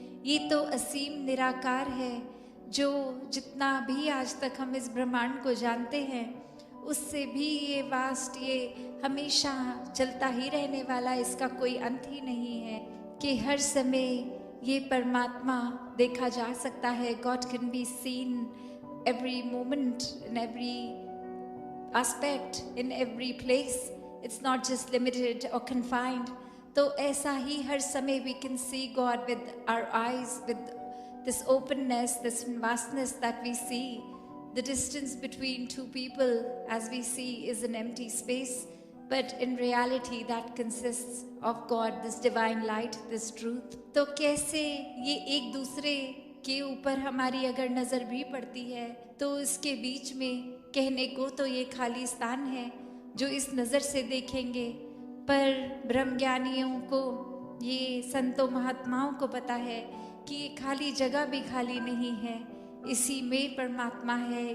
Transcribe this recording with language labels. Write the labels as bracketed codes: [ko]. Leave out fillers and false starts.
[hi] ये तो असीम निराकार है, जो जितना भी आज तक हम इस ब्रह्मांड को जानते हैं, उससे भी ये वास्ट, ये हमेशा चलता ही रहने वाला, इसका कोई अंत ही नहीं है कि हर समय ये परमात्मा देखा जा सकता है। [en] God can be seen every moment, in every aspect, in every place. It's not just limited or confined. [hi] तो ऐसा ही हर समय [en] we can see God with our eyes, with this openness, this vastness that we see. The distance between two people, as we see, is an empty space, but in reality that consists of God, this divine light, this truth. [hi] तो कैसे ये एक दूसरे के ऊपर हमारी अगर नज़र भी पड़ती है, तो इसके बीच में कहने को तो ये खाली स्थान है जो इस नज़र से देखेंगे, पर ब्रह्मज्ञानियों को, ये संतों महात्माओं को पता है कि ये खाली जगह भी खाली नहीं है, इसी में परमात्मा है।